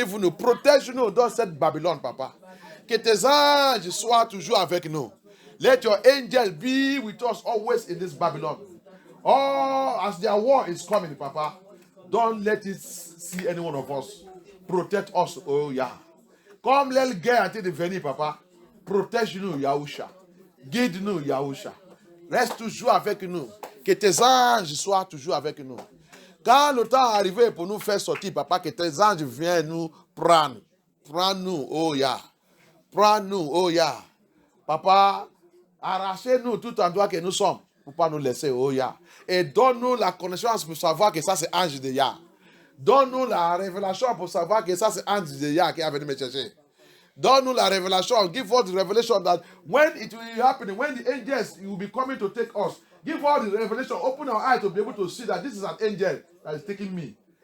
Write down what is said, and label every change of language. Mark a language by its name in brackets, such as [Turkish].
[French] Protège-nous dans cette Babylone, papa. Que tes anges soient toujours avec nous. [English] Let your angel be with us always in this Babylon. Oh, as their war is coming, papa, don't let it see any one of us. Protect us, oh yeah. [French] Comme les guerres ont été venir, papa, protège-nous, Yahusha. Guide-nous, Yahusha. Reste toujours avec nous. Que tes anges soient toujours avec nous. Quand le temps est arrivé pour nous faire sortir, papa, que tes anges viennent nous prendre. Prends-nous, oh yeah. Prends-nous, oh yeah. Papa, arrachez-nous tout endroit que nous sommes pour ne pas nous laisser, oh yeah. Et donne-nous la connaissance pour savoir que ça c'est ange de Yah. Donne-nous la révélation pour savoir que ça c'est ange de Yah qui est venu me chercher. Donne-nous la révélation. [English] Give us the revelation that when it will be happening, when the angels will be coming to take us, give us the revelation. Open our eyes to be able to see that this is an angel that is taking me.